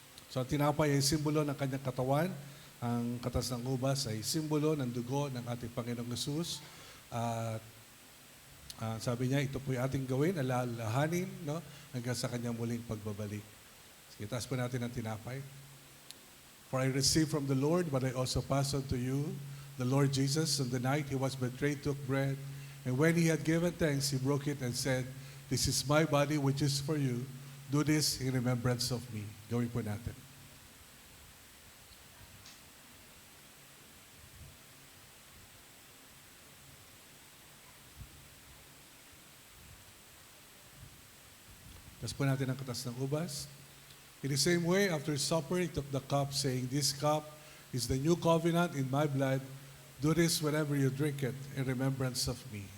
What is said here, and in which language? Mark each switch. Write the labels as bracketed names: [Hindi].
[Filipino] So ang tinapay ay simbolo ng kanyang katawan. Ang katas ng ubas ay simbolo ng dugo ng ating Panginoong Jesus. At sabi niya, ito po'y ating gawin, alalahanin, no, hanggang sa kanyang muling pagbabalik. Sige, taas po natin ang tinapay. [English] For I received from the Lord what I also passed on to you. The Lord Jesus, on the night he was betrayed, took bread, and when he had given thanks, he broke it and said, "This is my body which is for you. Do this in remembrance of me." [Filipino] Gawin po natin. Tapos po natin ang katas ng ubas. [English] In the same way, after supper, he took the cup, saying, "This cup is the new covenant in my blood. Do this whenever you drink it in remembrance of me."